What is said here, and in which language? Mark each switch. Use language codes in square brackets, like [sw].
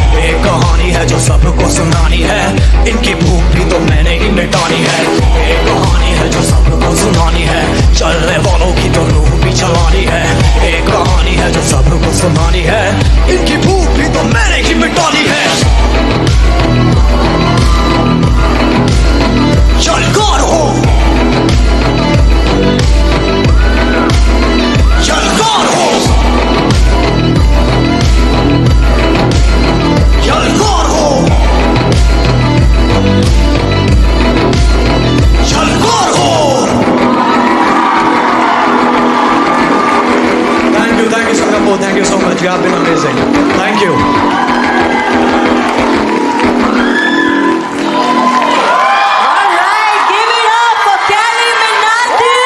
[hi] एक कहानी है जो सबको सुनानी है, इनकी भूख भी तो मैंने ही मिटानी है। एक कहानी है जो सबको सुनानी है, चलने वालों की तो रूह भी चलानी है। एक कहानी है जो सबको सुनानी है, इनकी भूख भी तो मैंने ही मिटानी है। चलकर हो चलकर हो चलकर हो चलकर हो। [en] Thank you Singapore, thank you so much, you have been amazing, thank you. Alright, give it up for Kylie Minogue.